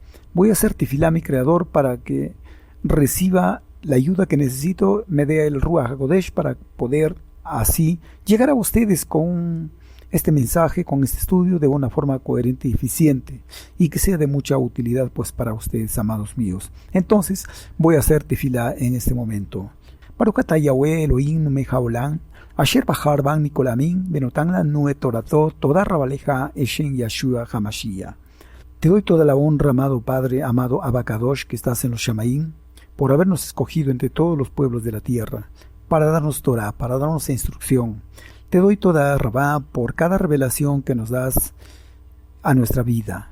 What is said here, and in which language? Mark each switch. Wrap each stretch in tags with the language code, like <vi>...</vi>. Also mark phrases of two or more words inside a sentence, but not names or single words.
<es>Voy a hacer tefilá a mi Creador para que reciba la ayuda que necesito, me dé el</es> <he>רוח הקודש</he> <es>para poder así llegar a ustedes con este mensaje, con este estudio de una forma coherente y eficiente y que sea de mucha utilidad pues para ustedes, amados míos. Entonces voy a hacer tefilá en este momento.</es> <he>ברוך אתה יהוה אלוהים מלך העולם אשר בחר בם מכל עמים ונתן לנו את תורתו תודה רבה לך בשם ישוע המשיח.</he> <es>Te doy toda la honra, amado Padre, amado</es> <he>אבא קדוש,</he> <es>que estás en los Shamaim, por habernos escogido entre todos los pueblos de la tierra, para darnos Torah, para darnos instrucción. Te doy</es> <he>תודה רבה</he> <es>por cada revelación que nos das a nuestra vida.</es>